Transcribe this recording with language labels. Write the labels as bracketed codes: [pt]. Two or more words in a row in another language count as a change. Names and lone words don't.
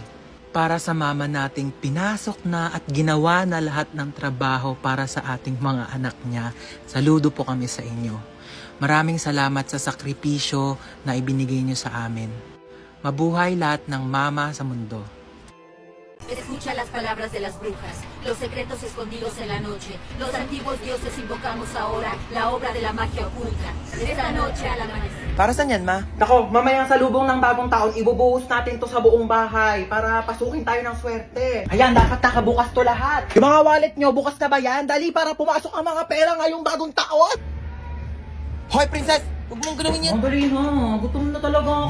[tl] Para sa mama nating pinasok na at ginawa na lahat ng trabaho para sa ating mga anak niya, saludo po kami sa inyo. Maraming salamat sa sakripisyo na ibinigay niyo sa amin. Mabuhay lahat ng mama sa mundo. [es] Escucha las palabras de las brujas, los secretos escondidos en la noche. Los antiguos dioses invocamos ahora la obra de la magia oculta. Esta noche al amanecer. [tl] Para saan yan, ma? Nako, mamaya sa lubong ng bagong taon, ibubuhos natin to sa buong bahay para pasukin tayo ng swerte. Ayan, dapat nakabukas to lahat. Yung mga wallet nyo, bukas na ba yan? Dali para pumasok ang mga pera ngayong bagong taon! Hoy, princess! Huwag mong gawin yan. Ang dali na, gutom na talaga ako.